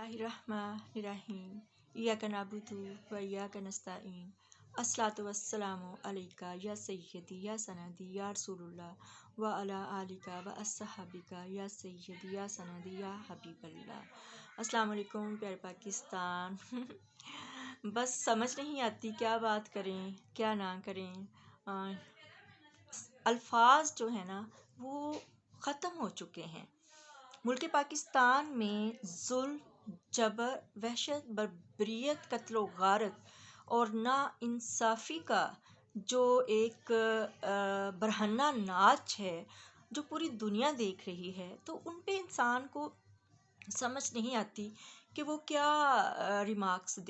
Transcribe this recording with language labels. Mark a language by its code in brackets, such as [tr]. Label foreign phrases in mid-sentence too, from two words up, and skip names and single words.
[ar] بسم الله الرحمن الرحيم إياك نعبد وإياك نستعين الصلاة والسلام عليك يا سيدي يا سندي يا رسول الله وعلى آلك وأصحابك يا سيدي يا سندي يا حبيب الله. السلام عليكم [ur] پیارے پاکستان. بس سمجھ نہیں آتی کیا بات کریں کیا نہ کریں. الفاظ جو ہے نا وہ ختم ہو چکے ہیں. ملک پاکستان میں ظلم، جبر، وحشت، بربریت، قتل غارت اور ناانصافی کا جو ایک برہنہ ناچ ہے جو پوری دنیا دیکھ رہی ہے، تو ان پے انسان کو سمجھ نہیں آتی کہ وہ کیا ریمارکس دے.